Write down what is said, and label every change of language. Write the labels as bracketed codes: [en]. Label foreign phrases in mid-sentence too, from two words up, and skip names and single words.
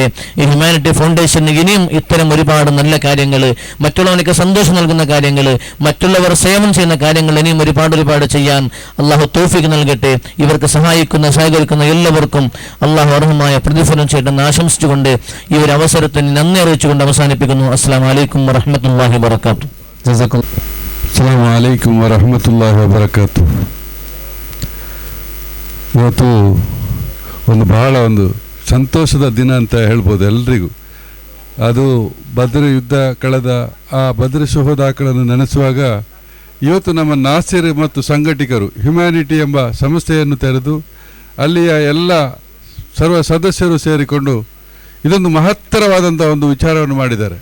[ml] ഈ ഹ്യൂമാനിറ്റി ഫൗണ്ടേഷന് ഇനിയും ഇത്തരം ഒരുപാട് നല്ല കാര്യങ്ങൾ, മറ്റുള്ളവർക്ക് സന്തോഷം നൽകുന്ന കാര്യങ്ങൾ, മറ്റുള്ളവർ സേവനം ചെയ്യുന്ന കാര്യങ്ങൾ ഇനിയും ഒരുപാട് ചെയ്യാൻ അള്ളാഹു തൗഫീഖ് നൽകട്ടെ. ഇവർക്ക് സഹകരിക്കുന്ന എല്ലാവർക്കും അള്ളാഹു അർഹമായ പ്രതിഫലം ചെയ്യണമെന്ന് ആശംസിച്ചുകൊണ്ട് ഈ ഒരു അവസരത്തിന് നന്ദി അറിയിച്ചുകൊണ്ട് അവസാനിപ്പിക്കുന്നു. [ar] السلام عليكم ورحمة الله وبركاته. السلام عليكم ورحمة الله وبركاته. [kn] ಇವತ್ತು ಬಹಳ ಸಂತೋಷದ ದಿನ ಅಂತ ಹೇಳ್ಬೋದು ಎಲ್ರಿಗೂ. ಅದು ಬದ್ರ ಯುದ್ಧ ಕಳೆದ ಆ ಬದ್ರ ಶುಹದಾಗಳನ್ನು ನೆನೆಸುವಾಗ ಇವತ್ತು ನಮ್ಮ ನಾಸಿರ್ ಮತ್ತು ಸಂಘಟಕರು ಹ್ಯುಮ್ಯಾನಿಟಿ ಎಂಬ ಸಂಸ್ಥೆಯನ್ನು ತೆರೆದು ಅಲ್ಲಿಯ ಎಲ್ಲ ಸರ್ವ ಸದಸ್ಯರು ಸೇರಿಕೊಂಡು ಇದೊಂದು ಮಹತ್ತರವಾದಂಥ ಒಂದು ವಿಚಾರವನ್ನು ಮಾಡಿದ್ದಾರೆ.